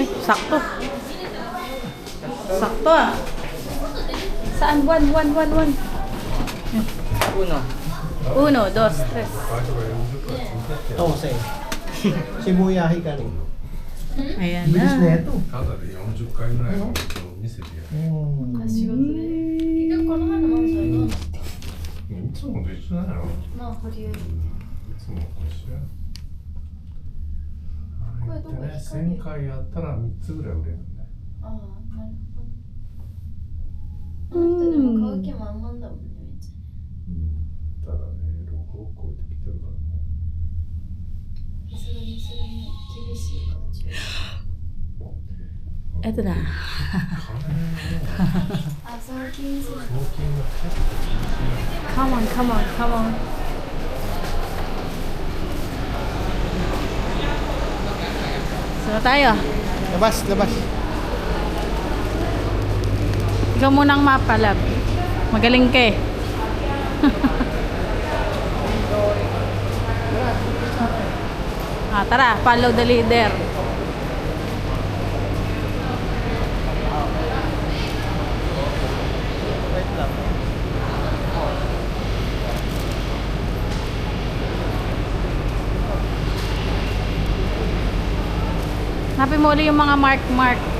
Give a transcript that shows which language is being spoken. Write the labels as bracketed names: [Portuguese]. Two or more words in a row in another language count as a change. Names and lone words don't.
[Filipino] Sakto. Sakto ah. Saan? 1, 1, 1, 1. Uno, dos, tres. [Japanese] どうせ。渋谷光。 [Filipino] Ayan Bilis na na. ito. [Japanese] ただで40回ぐらいの見せてやる。仕事で結局この前のマンションどうなったいつもと一緒だよ。まあ保留いつもと一緒や。これどこね、1000回やったら3つぐらい売れるんだよ。ああなるほどあの人でも買う気満々だもんねめっちゃただね、6億超えてきてるからもさすがにそれも厳しいかもしれない [Filipino] Eto na. [Japanese] あ送金するう。送金が結構 [English] Come on, come on, come on. [Filipino] Saan na tayo? Labas, labas. Ikaw munang mapalab. Magaling ka eh. Tara, [English] follow the leader. [Filipino] Wait lang. Hanapin mo ulit yung mga mark.